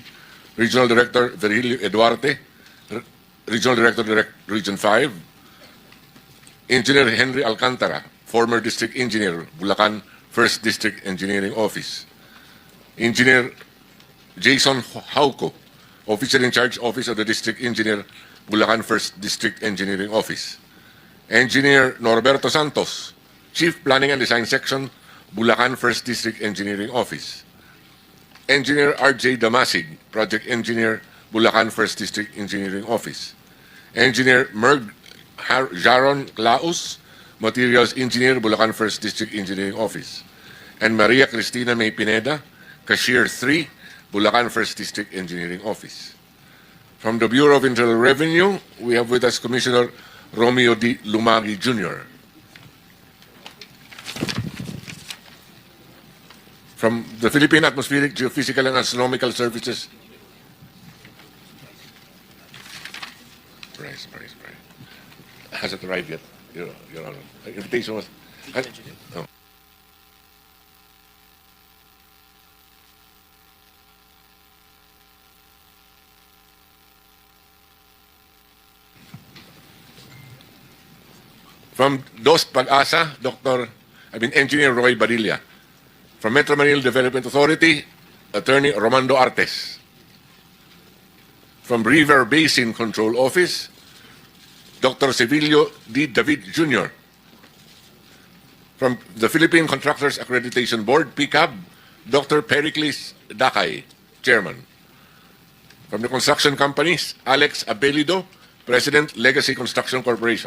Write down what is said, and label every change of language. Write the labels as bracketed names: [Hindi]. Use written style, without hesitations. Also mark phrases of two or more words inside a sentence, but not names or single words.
[English] Regional Director Virgilio Eduarte, Regional Director Region 5. Engineer Henry Alcantara, former District Engineer, Bulacan, 1st District Engineering Office. Engineer Jason Hauco, Officer in Charge, Office of the District Engineer, Bulacan 1st District Engineering Office. Engineer Norberto Santos, Chief Planning and Design Section, Bulacan 1st District Engineering Office. Engineer R.J. Damasig, Project Engineer, Bulacan 1st District Engineering Office. Engineer Merg Jaron Claus, Materials Engineer, Bulacan 1st District Engineering Office. And Maria Cristina May Pineda, Cashier 3, Bulacan 1st District Engineering Office. From the Bureau of Internal Revenue, we have with us Commissioner Romeo D. Lumagi Jr. From the Philippine Atmospheric, Geophysical, and Astronomical Services. Price. Hasn't arrived yet, Your Honor. Invitation was... Oh. From DOS Pag-asa, Engineer Roy Badilla. From Metro Manila Development Authority, Attorney Romando Artes. From River Basin Control Office, Dr. Sevilio D. David Jr. From the Philippine Contractors Accreditation Board, PCAB, Dr. Pericles Dakay, Chairman. From the construction companies, Alex Abelido, President, Legacy Construction Corporation.